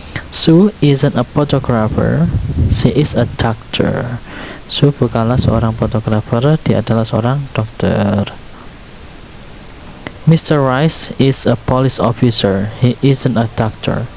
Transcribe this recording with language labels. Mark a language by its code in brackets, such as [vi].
[en] Sue isn't a photographer, she is a doctor. [id] Sue bukanlah seorang fotografer, dia adalah seorang dokter. [en] Mr. Rice is a police officer, he isn't a doctor.